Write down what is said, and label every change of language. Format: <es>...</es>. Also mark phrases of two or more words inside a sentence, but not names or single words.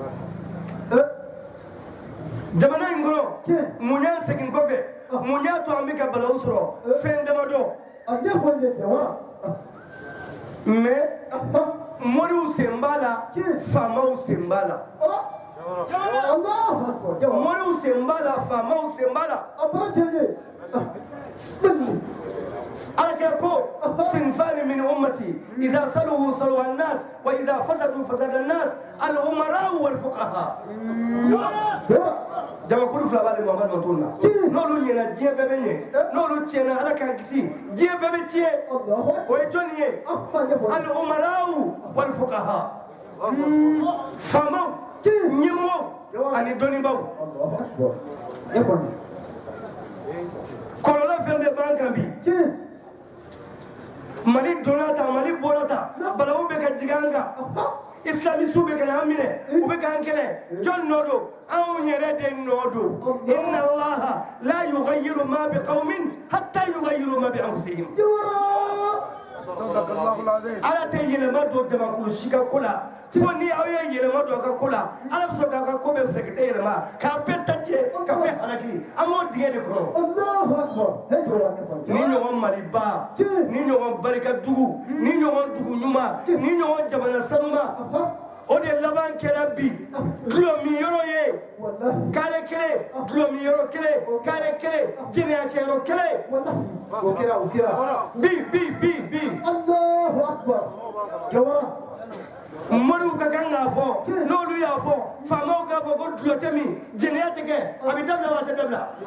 <bm>jamana in kɔnɔ mun y'a segin kɔfɛ mun y'a to an bɛ ka balawu sɔrɔ fɛn damadɔ mais moriw sen b'a la faamaw sen b'a la moriw sen b'a la faamaw sen b'a la alakira ko</bm> <ar>صنفان من أمتي إذا صلحا صلح الناس وإذا فسدا فسد الناس الأمراء والفقهاء</ar> <bm>jamakulu fila b'ale Muhamadu mantonw na n'olu ɲɛna diɲɛ bɛɛ bɛ ɲɛ n'olu tiɲɛna ala k'an kisi diɲɛ bɛɛ bɛ tiɲɛ o ye jɔnni ye</bm> <ar>الأمراء والفقهاء</ar> <bm>faamaw ɲɛmɔgɔw ani dɔnnibaw kɔlɔlɔ fɛn bɛɛ b'an kan bi Mali donna ta Mali bɔra ta balawu bɛ ka jigin an kan islamisiw bɛ ka na an minɛ u bɛ k'an kɛlɛ jɔn nɔ don anw yɛrɛ de nɔ don</bm> <ar>إن الله لا يغير ما بقوم حتى يغيروا ما بأنفسهم</ar> <bm>ala tɛ yɛlɛma don jamakulu si ka ko la fo ni aw ye yɛlɛma don a ka ko la ala bɛ sɔn k'a ka ko bɛɛ fɛ ka tɛ yɛlɛma k'a bɛɛ ta tiɲɛ ka bɛɛ halaki an b'o dingɛ de kɔnɔ ni ɲɔgɔn maliba ni ɲɔgɔn barikadugu ni ɲɔgɔn dugu ɲuman ni ɲɔgɔn jamana sanuma o de laban kɛra bi dulɔmiyɔrɔ ye kare kelen dulɔmiyɔrɔ kelen kare kelen jɛnɛyakɛyɔrɔ kelen bi moriw ka kan k'a fɔ n'olu y'a fɔ faamaw k'a fɔ ko dulɔ tɛ min jɛnɛya tɛ kɛ a bɛ dabila wa a tɛ dabila</bm>